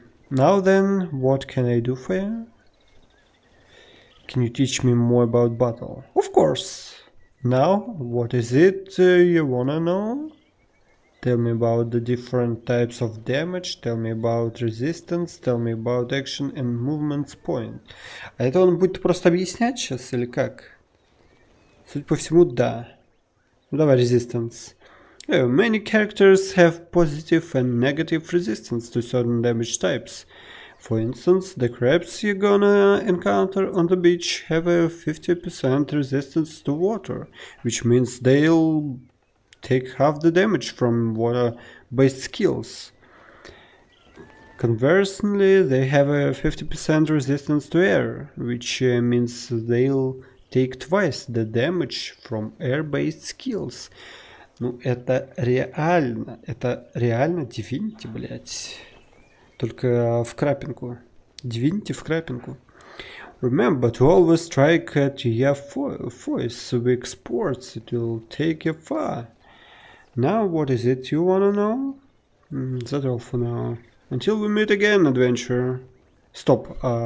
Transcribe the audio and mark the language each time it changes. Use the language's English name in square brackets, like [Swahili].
[English] Now then, what can I do for you? Can you teach me more about battle? Of course. Now, what is it you wanna know? Tell me about the different types of damage, tell me about resistance, tell me about action and movements point. [Russian] А это он будет просто объяснять сейчас или как? Судя по всему, да. Ну давай, resistance. [English] Many characters have positive and negative resistance to certain damage types. For instance, the crabs you're gonna encounter on the beach have a 50% resistance to water, which means they'll take half the damage from water-based skills. Conversely, they have a 50% resistance to air, which means they'll take twice the damage from air-based skills. [Russian] Ну, это реально Divinity, блять. Только в крапинку. Divinity в крапинку. [English] Remember to always strike at your voice weak sports. It will take you far. Now, what is it you wanna know? That's all for now. Until we meet again, adventurer. Stop.